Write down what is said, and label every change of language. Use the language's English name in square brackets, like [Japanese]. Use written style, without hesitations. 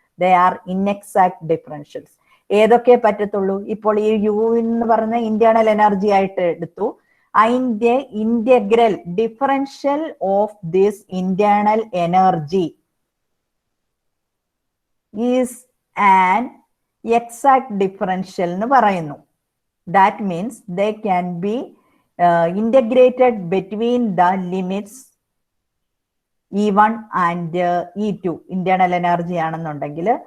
[English] They are inexact differentials. [Malayalam] ഏതൊക്കെ പറ്റത്തുള്ളൂ? ഇപ്പോൾ ഈ യു എന്ന് പറയുന്ന ഇന്റേണൽ എനർജി ആയിട്ട് എടുത്തു. [English] അതിന്റെ integral differential of this internal energy is an exact differential [Malayalam] എന്ന് പറയുന്നു. [English] That means they can be integrated between the limits E1 and E2. Internal energy ആണെന്നുണ്ടെങ്കിൽ